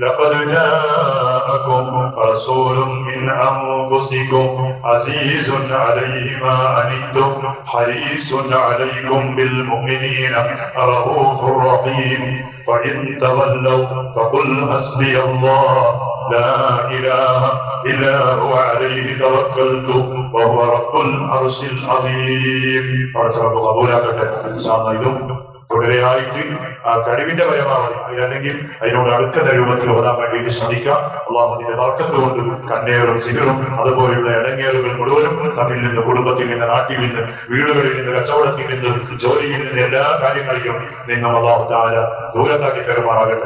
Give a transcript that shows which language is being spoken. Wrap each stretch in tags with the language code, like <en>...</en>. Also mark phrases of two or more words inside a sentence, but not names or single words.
<ar>لقد جاءكم رسول من أنفسكم عزيز عليه ما عنتم حريص عليكم بالمؤمنين رؤوف رحيم فإن تولوا فقل حسبي الله لا إله إلا هو عليه توكلت وهو رب العرش العظيم.</ar> <ml>قبൂലാക്കട്ടെ. ഇതും തുടരെയായിട്ട് ആ കഴിവിന്റെ പരമാവധി അല്ലെങ്കിൽ അതിനോട് അടുക്കുന്ന രൂപത്തിൽ ഓതാൻ വേണ്ടിയിട്ട് ശ്രമിക്കാം. അള്ളാഹു അതിന്റെ ബർക്കത്ത് കൊണ്ട് കണ്ണേറും സിഗറും അതുപോലെയുള്ള ഇടങ്ങേറുകൾ മുഴുവനും നമ്മിൽ നിന്ന്, കുടുംബത്തിൽ നിന്ന്, നാട്ടിൽ നിന്ന്, വീടുകളിൽ നിന്ന്, കച്ചവടത്തിൽ നിന്ന്, ജോലിയിൽ നിന്ന്, എല്ലാ കാര്യങ്ങളിലും നിങ്ങൾ</ml> <ar>الله تعالى</ar> <ml>ദൂരത്താക്കി പെരുമാറാകട്ടെ.</ml>